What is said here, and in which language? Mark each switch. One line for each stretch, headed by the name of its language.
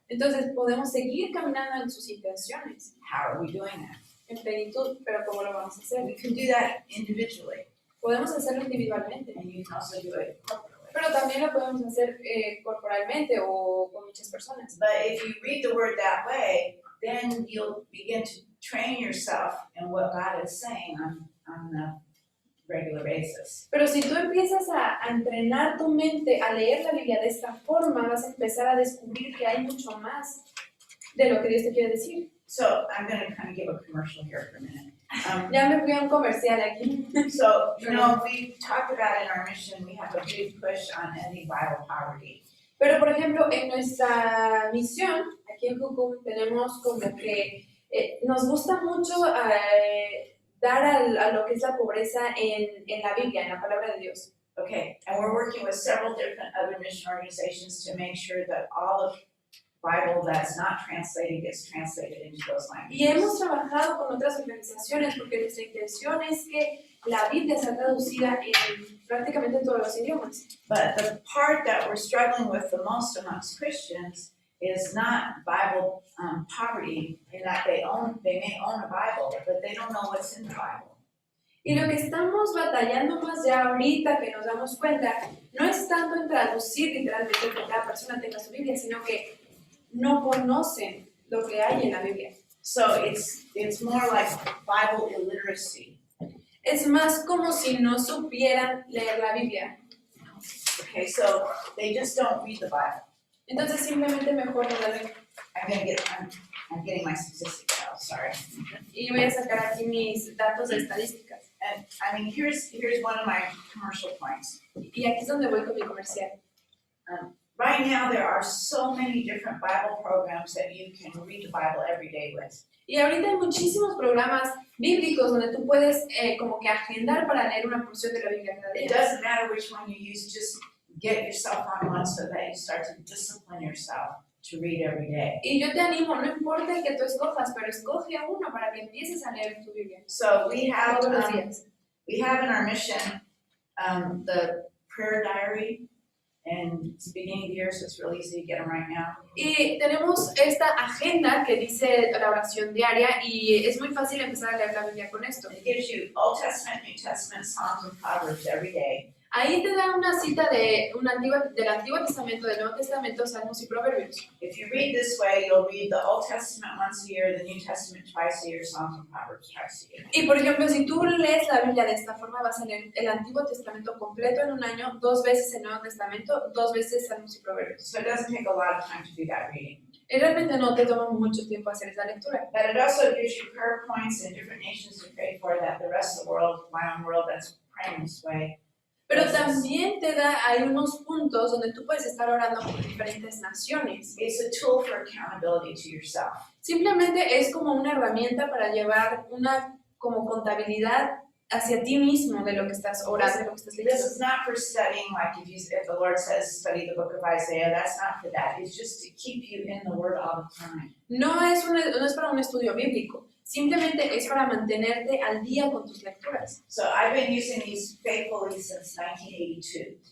Spanish: Entonces podemos seguir caminando en sus intenciones,
English: How are we doing that?
Spanish: en plenitud, pero ¿cómo lo vamos a hacer?
English: We can do that individually,
Spanish: Podemos hacerlo individualmente,
English: and you can also do it corporately.
Spanish: pero también lo podemos hacer corporalmente o con muchas personas.
English: But if you read the word that way, then you'll begin to train yourself in what God is saying on a regular basis.
Spanish: Pero si tú empiezas a entrenar tu mente a leer la Biblia de esta forma, vas a empezar a descubrir que hay mucho más de lo que Dios te quiere decir.
English: So I'm going to kind of give a commercial here for a minute.
Spanish: Ya me fui a un comercial aquí.
English: So, you know, we talked about in our mission, we have a big push on ending Bible poverty.
Spanish: Pero, por ejemplo, en nuestra misión, aquí en Jucum, tenemos como que nos gusta mucho dar a lo que es la pobreza en la Biblia, en la palabra de Dios.
English: Okay, and we're working with several different other mission organizations to make sure that all of Bible that's not translated gets translated into those
Spanish: Y hemos
English: languages.
Spanish: trabajado con otras organizaciones porque nuestra intención es que la Biblia sea traducida en prácticamente todos los idiomas.
English: But the part that we're struggling with the most amongst Christians is not Bible poverty, in that they may own a Bible, but they don't know what's in the Bible.
Spanish: Y lo que estamos batallando más ya ahorita que nos damos cuenta, no es tanto en traducir literalmente que cada persona tenga su Biblia, sino que no conocen lo que hay en la Biblia.
English: So it's more like Bible illiteracy.
Spanish: Es más como si no supieran leer la Biblia.
English: Okay, so they just don't read the Bible.
Spanish: Entonces simplemente mejor no la leen.
English: I'm getting my statistics out, sorry.
Spanish: Y voy a sacar aquí mis datos de estadísticas.
English: And I mean, here's one of my commercial points.
Spanish: Y aquí es donde voy con mi comercial.
English: Right now, there are so many different Bible programs that you can read the Bible every day with.
Spanish: Y ahorita hay muchísimos programas bíblicos donde tú puedes como que agendar para leer una porción de la Biblia cada
English: It
Spanish: día.
English: doesn't matter which one you use, just get yourself on one so that you start to discipline yourself to read every day.
Spanish: Y yo te animo, no importa el que tú escojas, pero escoge uno para que empieces a leer tu Biblia
English: So we have
Spanish: todos los días.
English: in our mission the prayer diary, and it's the beginning of the year, so it's really easy to get them right now.
Spanish: Y tenemos esta agenda que dice la oración diaria y es muy fácil empezar a leer la Biblia con esto.
English: It gives you Old Testament, New Testament, Psalms, and Proverbs every day.
Spanish: Ahí te da una cita del Antiguo Testamento, del Nuevo Testamento, Salmos y Proverbios.
English: If you read this way, you'll read the Old Testament once a year, the New Testament twice a year, Psalms and Proverbs twice a year.
Spanish: Y por ejemplo, si tú lees la Biblia de esta forma, vas a leer el Antiguo Testamento completo en un año, 2 veces el Nuevo Testamento, 2 veces Salmos y Proverbios.
English: So it doesn't take a lot of time to do that reading.
Spanish: Y realmente no te toma mucho tiempo hacer esa lectura.
English: But it also gives you prayer points and different nations to pray for, that the rest of the world, my own world, that's praying this way.
Spanish: Pero también te da, hay unos puntos donde tú puedes estar orando por diferentes naciones.
English: It's a tool for accountability to yourself.
Spanish: Simplemente es como una herramienta para llevar una como contabilidad hacia ti mismo de lo que estás orando, de lo que estás
English: This
Spanish: leyendo.
English: is not for studying, like if the Lord says study the book of Isaiah, that's not for that. It's just to keep you in the Word all the time.
Spanish: No es para un estudio bíblico, simplemente es para mantenerte al día con tus lecturas.
English: So I've been using these faithfully since 1982.